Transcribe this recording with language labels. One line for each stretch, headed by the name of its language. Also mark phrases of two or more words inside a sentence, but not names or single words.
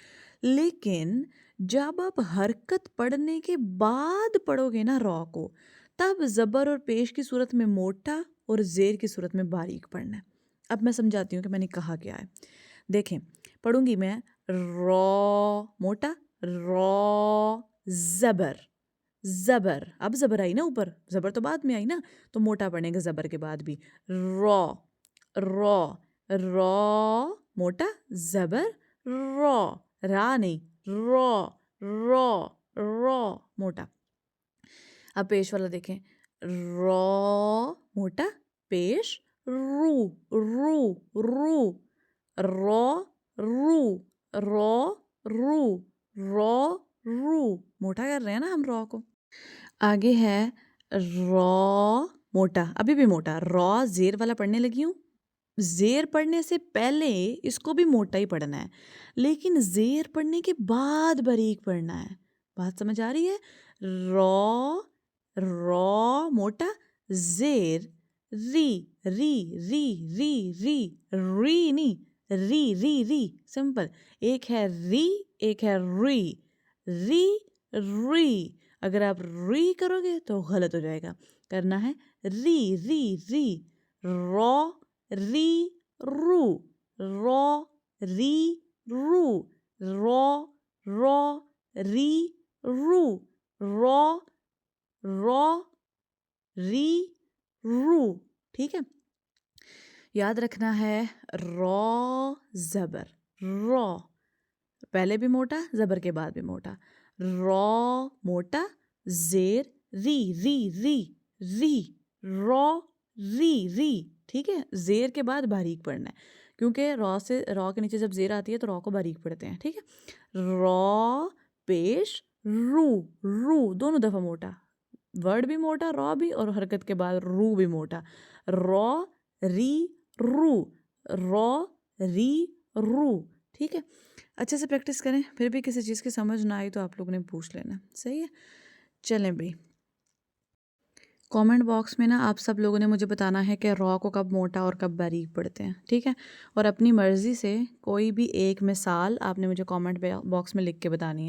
Urdu: لیکن جب آپ حرکت پڑھنے کے بعد پڑھو گے نا را کو، تب زبر اور پیش کی صورت میں موٹا اور زیر کی صورت میں باریک پڑھنا ہے. اب میں سمجھاتی ہوں کہ میں نے کہا کیا ہے. دیکھیں پڑھوں گی میں را موٹا، را زبر زبر. اب زبر آئی نا اوپر، زبر تو بعد میں آئی نا تو موٹا پڑھنے گا زبر کے بعد بھی. را را را موٹا زبر را، را نہیں را را را موٹا. اب پیش والا دیکھیں را موٹا پیش رو رو رو، را رو را رو را رو. موٹا کر رہے ہیں نا ہم را کو. آگے ہے را موٹا، ابھی بھی موٹا. را زیر والا پڑھنے لگی ہوں، زیر پڑھنے سے پہلے اس کو بھی موٹا ہی پڑھنا ہے، لیکن زیر پڑھنے کے بعد باریک پڑھنا ہے. بات سمجھ آ رہی ہے؟ را را موٹا زیر ری ری ری ری ری ری نہیں ری ری ری. سمپل. ایک ہے ری ایک ہے ری، ری ری. اگر آپ ری کرو گے تو غلط ہو جائے گا، کرنا ہے ری ری ری. را ری رو، را ری رو، را را ری رو، را را ری رو. ٹھیک ہے. یاد رکھنا ہے را زبر را، پہلے بھی موٹا زبر کے بعد بھی موٹا. را موٹا، زیر ری ری ری ری، را ری، ٹھیک ہے. زیر کے بعد باریک پڑھنا ہے کیونکہ را کے نیچے جب زیر آتی ہے تو را کو باریک پڑھتے ہیں. ٹھیک ہے. را پیش رو دونوں دفعہ موٹا، ورڈ بھی موٹا را بھی، اور حرکت کے بعد رو بھی موٹا. را ری رو، را ری رو. ٹھیک ہے. اچھے سے پریکٹس کریں. پھر بھی کسی چیز کی سمجھ نہ آئی تو آپ لوگوں نے پوچھ لینا. صحیح ہے. چلیں بھائی، کامنٹ باکس میں نا آپ سب لوگوں نے مجھے بتانا ہے کہ را کو کب موٹا اور کب باریک پڑھتے ہیں. ٹھیک ہے. اور اپنی مرضی سے کوئی بھی ایک مثال آپ نے مجھے کامنٹ باکس میں لکھ کے بتانی ہے.